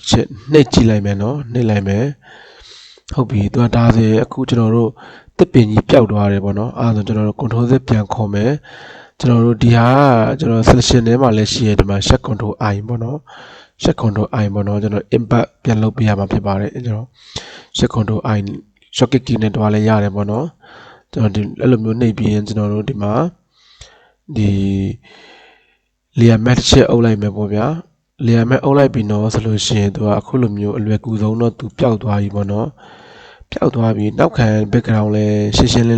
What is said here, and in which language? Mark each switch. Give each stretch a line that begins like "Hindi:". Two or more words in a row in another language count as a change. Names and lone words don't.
Burmese: ချက်နှိပ်ကြည့်လိုက်မယ်နော်နှိပ်လိုက်မယ်ဟုတ်ပြီသူကဒါဆိုရင်အခုကျွန်တော်တို့တစ်ပင်ကြီးပျောက်သွားတယ်ပေါ့နော်အဲဒါဆိုကျွန်တော်တို့
English: control Z
Burmese: ပြန်ခေါ်မယ်ကျွန်တော်တို့ဒီဟာကျွန်တော် selection ထဲမှာလည်းရှိရဒီမှာ
English: shift control I
Burmese: ပေါ့နော်
English: shift control I
Burmese: ပေါ့နော်ကျွန်တော် impact ပြန်လုပ်ပေးရမှာဖြစ်ပါတယ်ကျွန်တော်
English: shift control I shortcut key
Burmese: နဲ့တွားလဲရတယ်ပေါ့နော်ကျွန်တော်ဒီအဲ့လိုမျိုးနှိပ်ပြီးရင်ကျွန်တော်တို့ဒီမှာဒီ
English: layer mask
Burmese: ချက်အုပ်လိုက်မယ်ပေါ့ဗျာ
English: layer mask
Burmese: အုပ်လိုက်ပြီးတော့ဆိုလို့ရှိရင်သူကအခုလိုမျိုးအလွယ်ကူဆုံးတော့သူပျောက်သွားပြီပေါ့နော်ပျောက်သွားပြီးနောက်ခံ background လဲရှင်းရှင်းလင်း